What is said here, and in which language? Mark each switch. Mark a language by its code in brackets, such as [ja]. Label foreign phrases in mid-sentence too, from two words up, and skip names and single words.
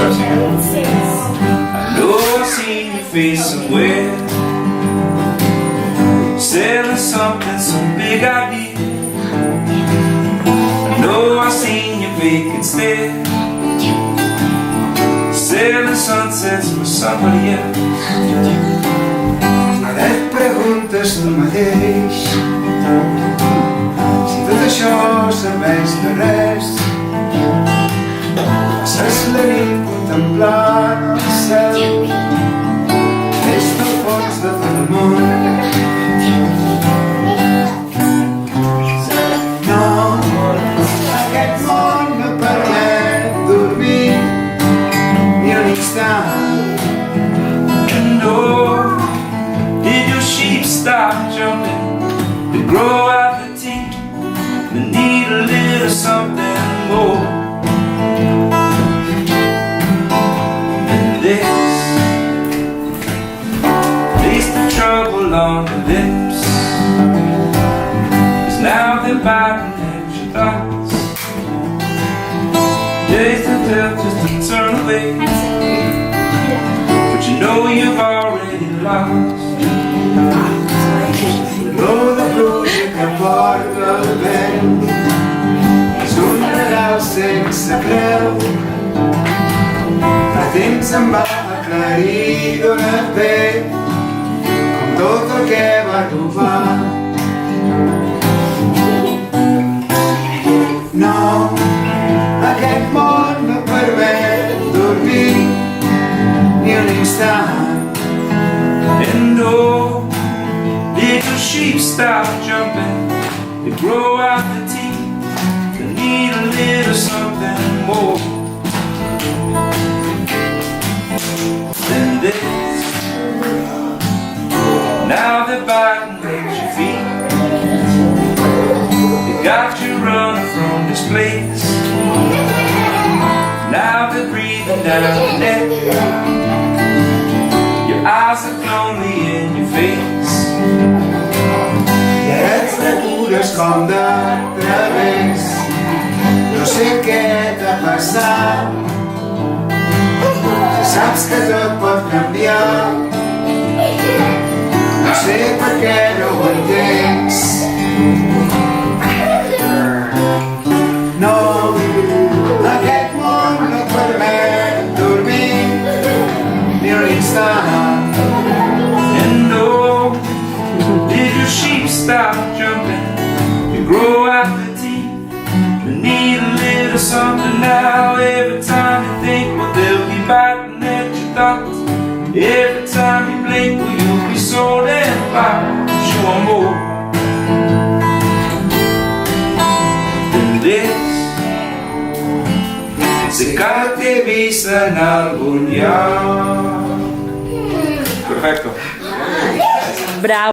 [en] know I've seen your face somewhere, selling something, some big idea. I know I've seen your vacant stare, selling sunsets for somebody else. [ca] Ara et preguntes tu mateix si tot això serveix de res. Passes la nit contemplant el cel des del fons de tot el món. No, aquest món no permet dormir ni un instant. [en] And oh, did your sheep stop jumping to grow out the teeth? They need a little something more. And this leads to trouble on the lips, 'cause now they're biting at your thoughts. Days to tell just to turn away, but you know you've already lost. [ca] L'olor de pluja que porta el vent és un regal sense creu. Fa temps em va aclarir d'on et ve, com tot el que va robar. No, aquest món no permet dormir ni un instant. [en] And oh, did your sheep stop jumping to grow out the teeth? They need a little something more than this. Now they're biting at your feet, they got you running from this place. Now they're breathing down your neck, your eyes are lonely in your face. [ca] I ara et recures com de través, no sé què t'ha passat. Si saps que tot pot canviar, no sé per què no ho entens. No, aquest món no et permet dormir ni un instant. [en] And oh, did your sheep stop jumping to grow out the teeth? They need a little something now. Every time you think, well, they'll be biting at your thoughts. Every time you blink, well, you'll be sold and bought. You want more than this. [ca] Sé que t'he vist en algun lloc. Perfecto. Bravo.